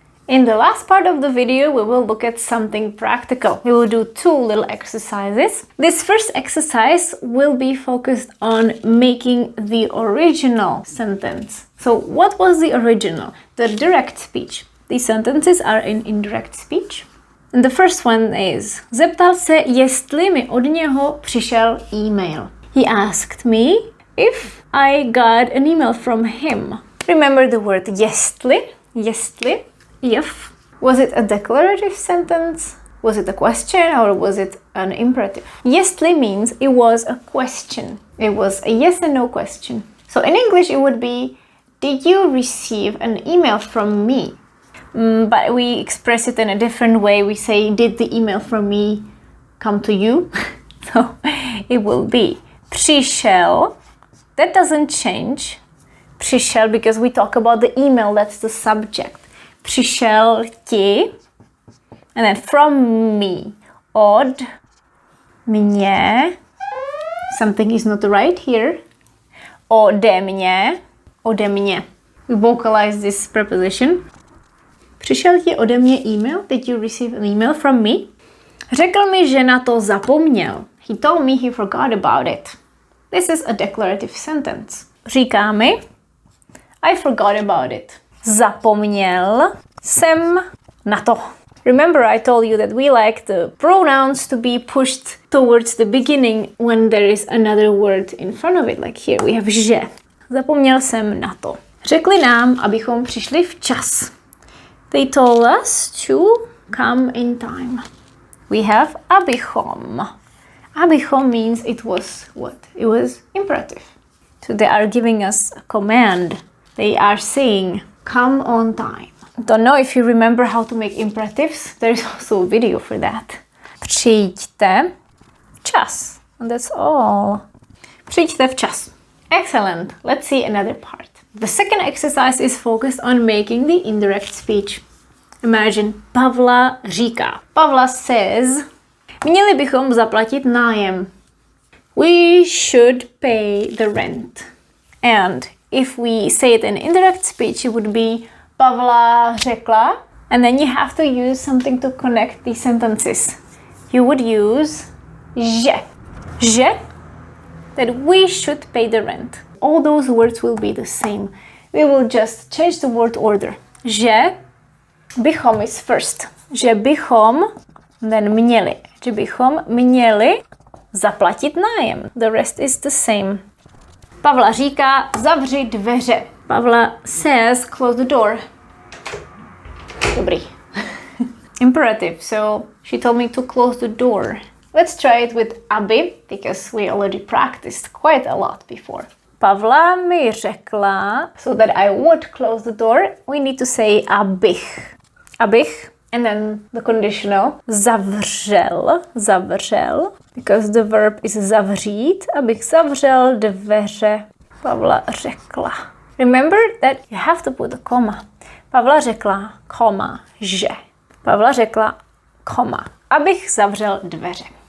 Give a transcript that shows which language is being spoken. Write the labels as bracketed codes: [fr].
[en] In the last part of the video, we will look at something practical. We will do two little exercises. This first exercise will be focused on making the original sentence. So what was the original? The direct speech. These sentences are in indirect speech. And the first one is [cs] zeptal se, jestli mi od něho přišel email. [en] He asked me if I got an email from him. Remember the word jestli? Jestli. If. Was it a declarative sentence? Was it a question or was it an imperative? Jestli means it was a question. It was a yes and no question. So in English it would be, did you receive an email from me? But we express it in a different way. We say, did the email from me come to you? So it will be přišel. That doesn't change. Přišel because we talk about the email, that's the subject. [cs] Přišel ti. [en] And then from me. [cs] Od mě. [en] Something is not right here. [cs] Ode mě. Ode mě. [en] We vocalize this preposition. [cs] Přišel ti ode mě email? [en] Did you receive an email from me? [cs] Řekl mi, že na to zapomněl. [en] He told me he forgot about it. This is a declarative sentence. [cs] Říká mi, [en] I forgot about it. [cs] Zapomněl jsem na to. [en] Remember I told you that we like the pronouns to be pushed towards the beginning when there is another word in front of it. Like here we have [cs] že. Zapomněl jsem na to. Řekli nám, abychom přišli včas. [en] They told us to come in time. We have abychom. Abychom means it was what? It was imperative. So they are giving us a command. They are saying, come on time. Don't know if you remember how to make imperatives. There is also a video for that. Přijďte. včas. And that's all. [cs] Přijďte včas. [en] Excellent. Let's see another part. The second exercise is focused on making the indirect speech. Imagine, Pavla říká. Pavla says, [cs] měli bychom zaplatit nájem. [en] We should pay the rent. And if we say it in indirect speech, it would be [cs] Pavla řekla. [en] And then you have to use something to connect these sentences. You would use že, that we should pay the rent. All those words will be the same. We will just change the word order. [cs] Že bychom [en] is first. [cs] Že bychom, then měli. Že bychom měli zaplatit nájem. [en] The rest is the same. [cs] Pavla říká, zavři dveře. [en] Pavla says, close the door. Dobrý. Imperative, so she told me to close the door. Let's try it with aby, because we already practiced quite a lot before. [cs] Pavla mi řekla, [en] so that I would close the door, we need to say abych. Abych, and then the conditional, zavřel, because the verb is zavřít, [cs] abych zavřel dveře. Pavla řekla. [en] Remember that you have to put a comma. [cs] Pavla řekla, koma, že. Pavla řekla, koma, abych zavřel dveře.